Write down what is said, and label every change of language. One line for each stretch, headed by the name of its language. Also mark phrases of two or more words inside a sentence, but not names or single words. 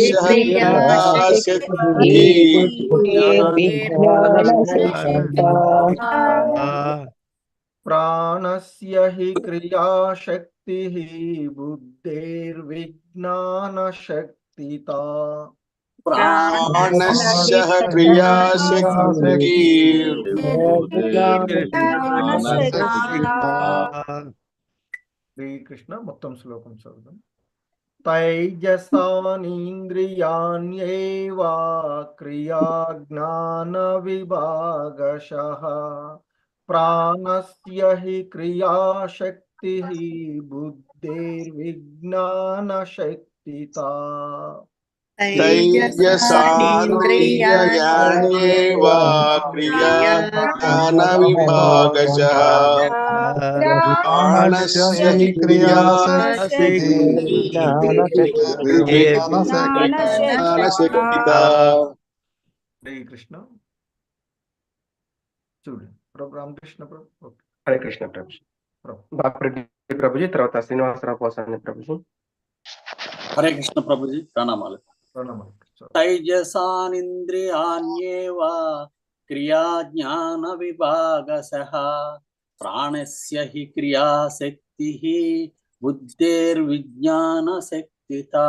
Sanskrit: प्राणस्य हि क्रियाशक्तिः बुद्धेर्विज्ञानशक्तिता प्राणस्य क्रियाशक्ति
Telugu: శ్రీ కృష్ణ మొత్తం శ్లోకం చదువుదాం.
Sanskrit: తైజసానింద్రియాణ్యేవ క్రియాజ్ఞానవిభాగశః ప్రాణస్య హి క్రియాశక్తిః బుద్ధేర్విజ్ఞానశక్తితా तैजसानिन्द्रियाण्येव क्रियाज्ञानविभागशः प्राणस्य हि क्रियाशक्तिः ज्ञानशक्तिता
Telugu: హరే కృష్ణ చూడండి ప్రభు రామకృష్ణ ప్రభు ఓకే హరే కృష్ణ ప్రభుజీ. బాపురెడ్డి ప్రభుజీ, తర్వాత శ్రీనివాసరావు పోసాని ప్రభుజీ. హరే కృష్ణ ప్రభుజీ, ప్రణామాలు. ప్రణామాలు.
Sanskrit: తైజసానింద్రియాణ్యేవ క్రియాజ్ఞాన విభాగశః ప్రాణస్య హి క్రియాశక్తిః బుద్ధేర్విజ్ఞాన శక్తితా.